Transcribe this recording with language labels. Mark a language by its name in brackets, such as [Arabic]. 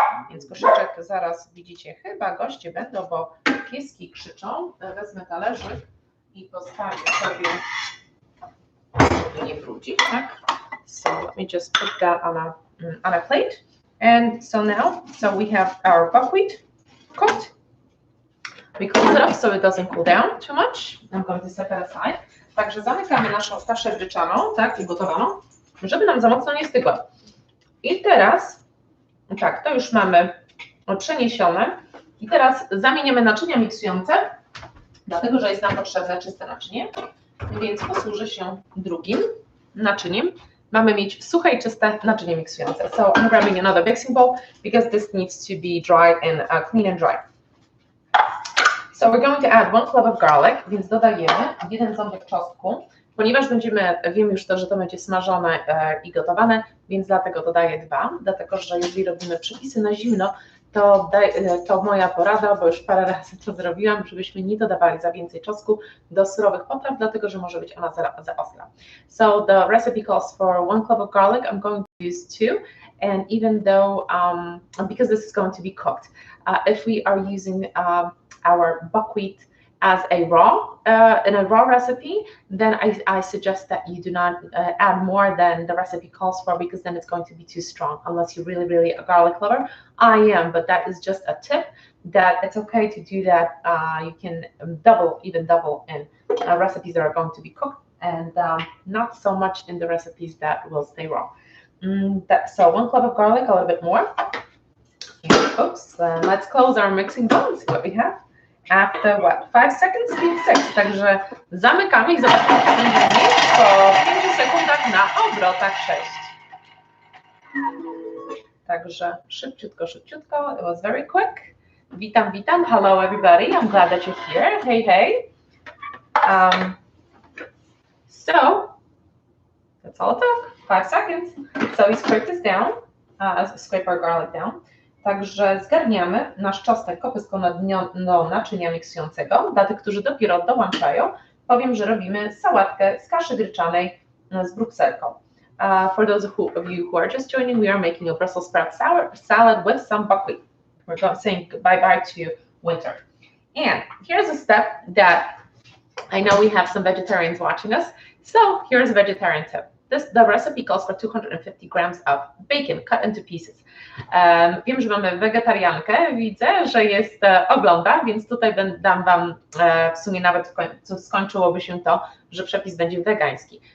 [Polish] Więc koszyczek zaraz widzicie, chyba goście będą, bo pieski krzyczą. Wezmę talerzyk i postawię sobie, żeby nie brudzić, tak? [English] So let me just put that on a plate. And so now, we have our buckwheat cooked. We cool it up so it doesn't cool down too much. I'm going to set that aside. [Polish] Także zamykamy naszą kaszę gryczaną, tak, ugotowaną, żeby nam za mocno nie stygła. I teraz, tak, to już mamy przeniesione. I teraz zamieniamy naczynia miksujące, dlatego że jest nam potrzebne czyste naczynie, więc posłużę się drugim naczyniem. Mamy mieć suche i czyste naczynie miksujące. [English] So I'm grabbing another mixing bowl because this needs to be dried and clean and dry. So we're going to add 1 clove of garlic, [Polish] więc dodajemy 1 ząbek czosnku. Ponieważ wiem już to, że to będzie smażone i gotowane, więc dlatego dodaję 2, dlatego że jeżeli robimy przepisy na zimno, to moja porada, bo już parę razy to zrobiłam, żebyśmy nie dodawali za więcej czosnku do surowych potraw, dlatego że może być ona za ostra. [English] So the recipe calls for 1 clove of garlic. I'm going to use 2, and even though, because this is going to be cooked, if we are using our buckwheat as a in a raw recipe, then I suggest that you do not add more than the recipe calls for, because then it's going to be too strong, unless you're really a garlic lover. I am, but that is just a tip that it's okay to do that. You can even double in recipes that are going to be cooked, and not so much in the recipes that will stay raw. So 1 clove of garlic, a little bit more. And, oops, let's close our mixing bowl and see what we have. After what? 5 seconds? 5, 6. [Polish] Także zamykamy i zobaczymy, co będzie po 5 sekundach na obrotach 6. Także szybciutko. [English] It was very quick. [Polish] Witam. [English] Hello everybody. I'm glad that you're here. Hey. So that's all it took. 5 seconds. So we scrape this down. Scrape our garlic down. [Polish] Także zgarniamy nasz czosnek kopystką do naczynia miksującego. Dla tych, którzy dopiero dołączają, powiem, że robimy sałatkę z kaszy gryczanej z brukselką. [English] For those of you who are just joining, we are making a Brussels sprout salad with some buckwheat. We're saying bye-bye to winter. And here's a step that I know we have some vegetarians watching us. So here's a vegetarian tip. The recipe calls for 250 grams of bacon cut into pieces. [Polish] Wiem, że mamy wegetariankę, widzę, że ogląda, więc tutaj dam Wam, w sumie nawet skończyłoby się to, że przepis będzie wegański.